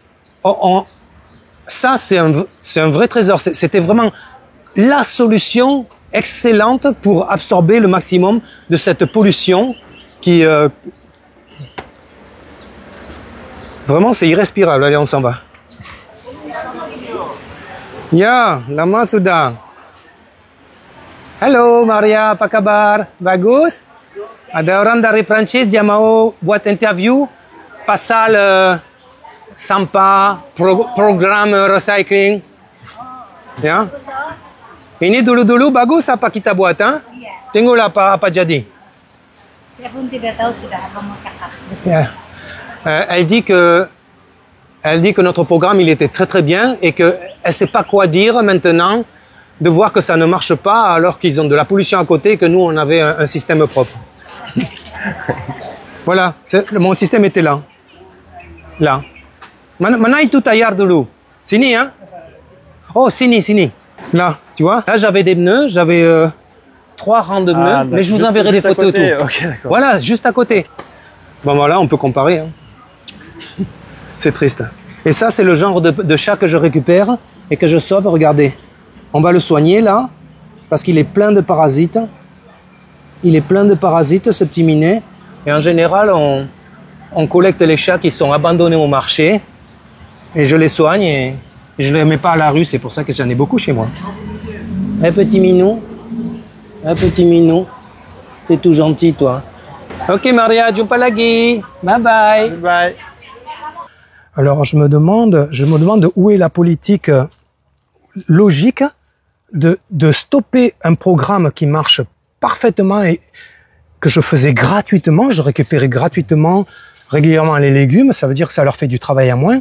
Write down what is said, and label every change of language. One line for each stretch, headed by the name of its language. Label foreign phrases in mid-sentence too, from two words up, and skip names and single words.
French: Ça, c'est un vrai trésor. C'était vraiment la solution excellente pour absorber le maximum de cette pollution qui... Vraiment, c'est irrespirable. Allez, on s'en va.
Malay: Ya, lama sudah. Halo Maria, apa kabar? Bagus? Ada orang dari Prancis, dia mau buat interview pasal sampah, program recycling. Ya. Ini dulu-dulu bagus apa kita buat, hein? Tengoklah apa jadi. Saya pun tidak tahu sudah apa mau cakap. Ya.
French: Elle dit que notre programme il était très très bien et que elle sait pas quoi dire maintenant de voir que ça ne marche pas alors qu'ils ont de la pollution à côté et que nous on avait un système propre. Voilà, mon système était là. Là.
Malay: Mana itu tayar dulu. Sini hein. Oh, sini.
French: Là, tu vois. Là j'avais des pneus, j'avais 3 rangs de meules, mais je vous juste- enverrai des juste à photos. côté, Tout. ok, d'accord. Voilà, juste à côté. Bon voilà, on peut comparer. Hein. C'est triste. Et ça, c'est le genre de chat que je récupère et que je sauve. Regardez, on va le soigner là, parce qu'il est plein de parasites. Il est plein de parasites, ce petit minet. Et en général, on collecte les chats qui sont abandonnés au marché et je les soigne et je les mets pas à la rue. C'est pour ça que j'en ai beaucoup chez moi. Un petit minou, t'es tout gentil toi.
Malay: Ok Maria, jumpa lagi,
English: bye bye. Bye.
French: Alors je me demande où est la politique logique de stopper un programme qui marche parfaitement et que je faisais gratuitement, je récupérais gratuitement régulièrement les légumes, ça veut dire que ça leur fait du travail à moins.